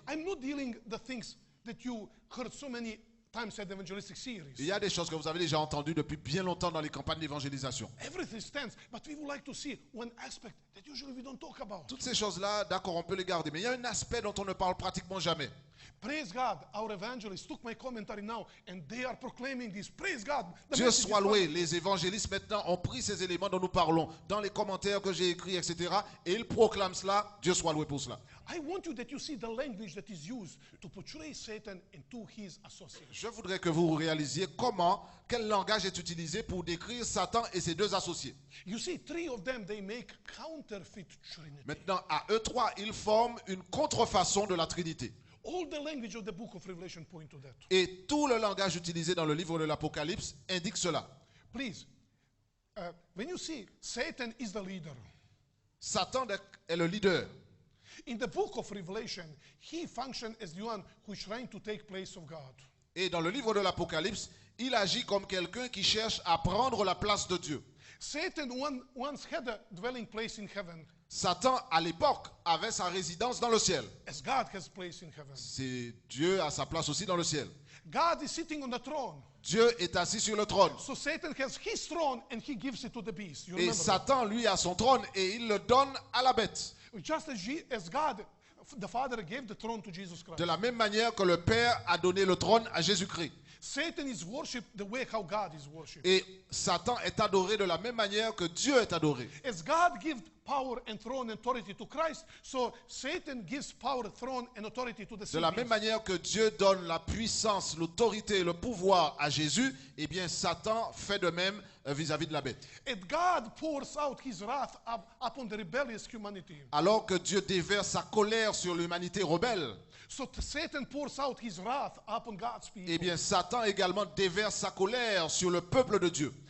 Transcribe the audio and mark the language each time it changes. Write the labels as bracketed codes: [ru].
[en] I'm not dealing the things that you heard so many times at the evangelistic series. [fr] il y a des choses que vous avez déjà entendues depuis bien longtemps dans les campagnes d'évangélisation. [en] Everything stands, but we would like to see one aspect that usually we don't talk about. [fr] Toutes ces choses-là, d'accord, on peut les garder, mais il y a un aspect dont on ne parle pratiquement jamais. [en] Praise God, our evangelists took my commentary now and they are proclaiming this. Praise God. The [fr] Dieu [en] message is [fr] soit loué, [en] coming. [fr] les évangélistes maintenant ont pris ces éléments dont nous parlons dans les commentaires que j'ai écrits, etc. Et ils proclament cela. Dieu soit loué pour cela. [en] I want you that you see the language that is used to portray Satan into his associates. [fr] Je voudrais que vous réalisiez quel langage est utilisé pour décrire Satan et ses deux associés. [en] You see, three of them, they make counterfeit Trinity. [fr] Maintenant, à eux trois, ils forment une contrefaçon de la Trinité. [en] All the language of the book of Revelation point to that. [fr] Et tout le langage utilisé dans le livre de l'Apocalypse indique cela. [en] Please, when you see Satan is the leader, [fr] Satan est le leader. [en] in the book of Revelation, he functions as the one who is trying to take place of God. [fr] Et dans le livre de l'Apocalypse, il agit comme quelqu'un qui cherche à prendre la place de Dieu. [en] Satan once had a dwelling place in heaven, [fr] Satan, à l'époque, avait sa résidence dans le ciel. [en] as God has place in heaven. [fr] C'est Dieu a sa place aussi dans le ciel. [en] God is sitting on the throne. [fr] Dieu est assis sur le trône. [en] So Satan has his throne and he gives it to the beast. You [fr] Et [en] remember that? [fr] Satan, lui, a son trône et il le donne à la bête. [en] Just as God, the Father gave the throne to Jesus Christ. [fr] De la même manière que le Père a donné le trône à Jésus-Christ. [en] Satan is worshipped the way how God is worshipped. [fr] Et Satan est adoré de la même manière que Dieu est adoré. [en] As God gives power and throne and authority to Christ, so Satan gives power, throne and authority to the [fr] De la [en] sea [fr] même manière que Dieu donne la puissance, l'autorité et le pouvoir à Jésus, eh bien Satan fait de même vis-à-vis de la bête. [en] And God pours out his wrath upon the rebellious humanity. [fr] Alors que Dieu déverse sa colère sur l'humanité rebelle, [en] So Satan pours out his wrath upon God's people. [fr] eh bien Satan également déverse sa colère sur le peuple de Dieu.